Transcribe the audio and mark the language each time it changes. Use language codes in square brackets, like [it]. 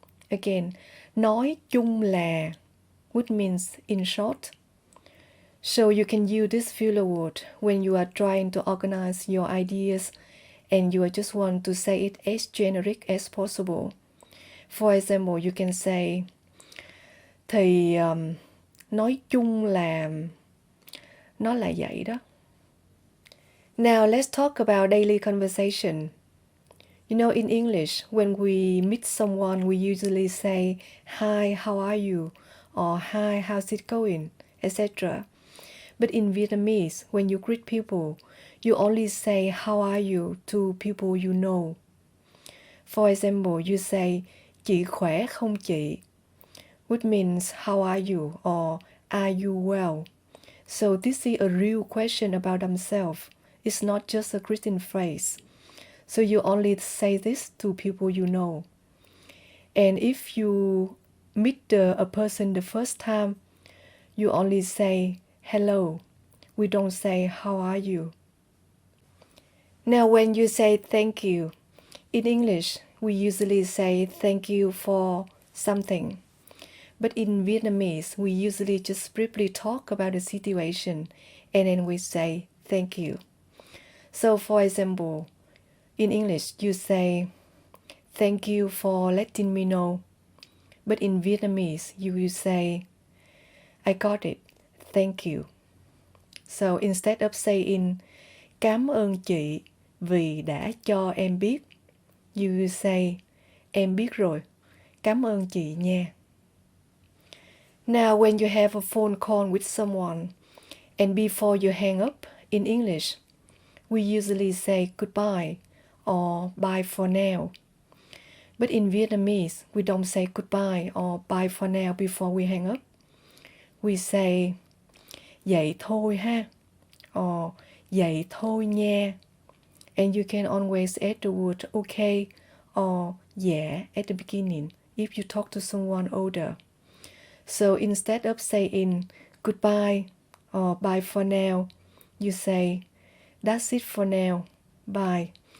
[en] Again, [vi] nói chung là, [en] which means in short. So you can use this filler word when you are trying to organize your ideas and you just want to say it as generic as possible. For example, you can say, [vi] thì nói chung là nó là vậy đó. [en] Now let's talk about daily conversation. You know, in English, when we meet someone, we usually say, hi, how are you? Or hi, how's it going? Etc. But in Vietnamese, when you greet people, you only say, how are you to people you know. For example, you say, [vi] chị khỏe không chị? [en] Which means, how are you? Or are you well? So this is a real question about themselves. It's not just a greeting phrase. So you only say this to people you know. And if you meet a person the first time, you only say, hello. We don't say, how are you? Now, when you say thank you, in English, we usually say thank you for something. But in Vietnamese, we usually just briefly talk about the situation and then we say thank you. So, for example, in English, you say, thank you for letting me know. But in Vietnamese, you will say, I got it, thank you. So instead of saying, [vi] cảm ơn chị vì đã cho em biết, [en] you will say, [vi] em biết rồi, cảm ơn chị nha. [en] Now, when you have a phone call with someone, and before you hang up, in English, we usually say goodbye or bye for now. But in Vietnamese, we don't say goodbye or bye for now before we hang up. We say, [vi] vậy thôi ha, or vậy thôi nha. [en] And you can always add the word okay or yeah at the beginning if you talk to someone older. So instead of saying goodbye or bye for now, you say, that's it for now, bye.